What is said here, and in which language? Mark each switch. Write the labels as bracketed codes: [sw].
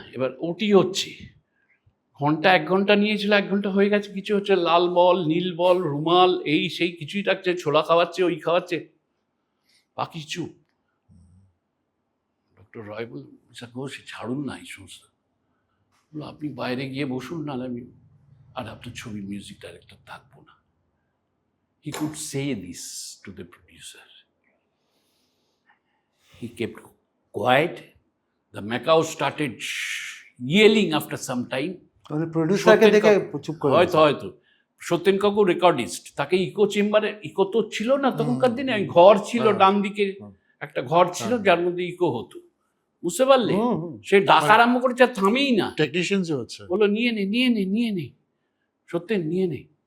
[bn] এবার ওটি হচ্ছে, ঘন্টা 1 ঘন্টা নিয়েছিল, 1 ঘন্টা হয়ে গেছে, কিছু হচ্ছে, লাল বল, নীল বল, রুমাল, এই সেই কিছুই ডাকছে, ছোলা খাওয়াচ্ছে, ওই খাওয়াচ্ছে, পাখি চুপ। ডক্টর রয় বল, স্যার ঘোষ ছাড়ুন না এই সমস্ত, আপনি বাইরে গিয়ে বসুন, নাহলে আমি আর আপনার ছবির মিউজিক ডাইরেক্টর থাকবো না। [en] He could say this to the producer. He kept quiet. The Macau started yelling after some time. [bn] মানে প্রোডিউসারকে দেখে চুপ করে হয়তো সত্যেন কাকু রেকর্ডিস্ট, তাকে ইকো চেম্বারে, ইকো তো ছিল না তখনকার দিনে, ঘর ছিল ডান দিকে একটা ঘর ছিল যার মধ্যে ইকো হতো, বুঝতে পারলে? সে ডাকা আরম্ভ করেছে, আর থামেই না, টেকনিশিয়ানস হচ্ছে, বলো নিয়ে নে সত্যেন, নিয়ে নে।